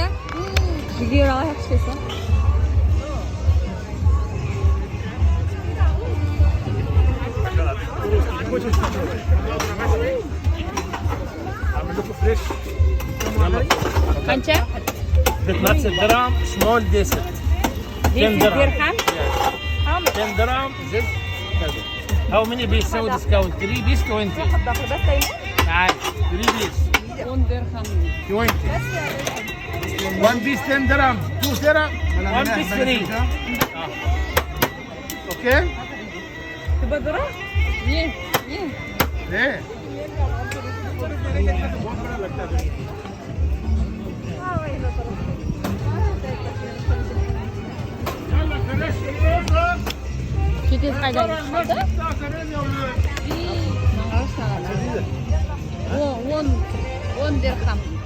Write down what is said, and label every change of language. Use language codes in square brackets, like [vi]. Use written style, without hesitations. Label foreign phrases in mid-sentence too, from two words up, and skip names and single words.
[kk] Жүгері алайық десе. Қанша? [ar] 15 درهم small 10 10 درهم. 10 درهم زد كذا. [en] How many بيسوي discount 3 piece 20 تعال 3 piece [ar] 10 درهم. [en] 20 1 piece 10 درهم 2 درهم 1 piece free اوكي [ar] تبى درهم؟ يه يه. ليه [kk] Жетес қайда қалды? [ar] О, 10 درهم.